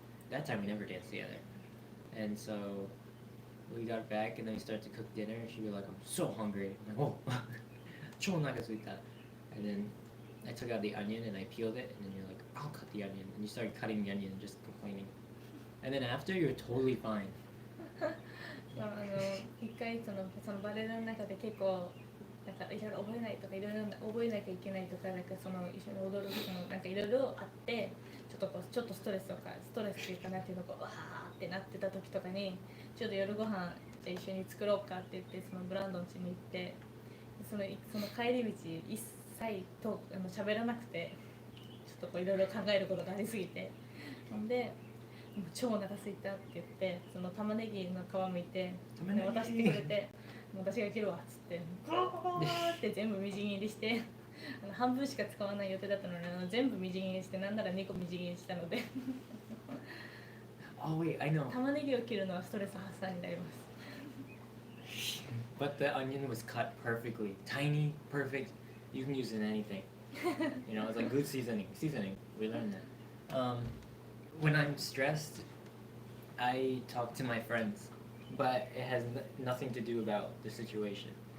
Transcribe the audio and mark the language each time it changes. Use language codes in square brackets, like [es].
[en] That time we never danced together, and so we got back and then we started to cook dinner. And she'd be like, "I'm so hungry." I'm like, "Oh, [ja] 超お腹空いた." [en] And then I took out the onion and I peeled it, and then you're like, "I'll cut the onion," and you started cutting the onion and just complaining. And then after, you're totally fine. [ja] 一回そのバレエの中で結構なんかいろいろ覚えないとかいろいろ覚えなきゃいけないとかなんか一緒に踊るなんかいろいろあってちょっとストレスっていうかなんていうのわーってなってた時とかにちょっと夜ご飯じゃあ一緒に作ろうかって言ってブランドン家に行ってその帰り道一切喋らなくてちょっといろいろ考えることがありすぎてなんでもう超お腹空いたって言って玉ねぎの皮むいて渡してくれて私が切るわっつってゴーって全部みじん切りして半分しか使わない予定だったのに全部みじん切りしてなんなら2個みじん切りしたので [en] Oh wait, I know. [ja] 玉ねぎを切るのはストレス発散になります [en] But the onion was cut perfectly. Tiny, perfect. You can use it in anything. You know, it's like good seasoning. We learned that. When I'm stressed, I talk to my friends, but it has nothing to do about the situation.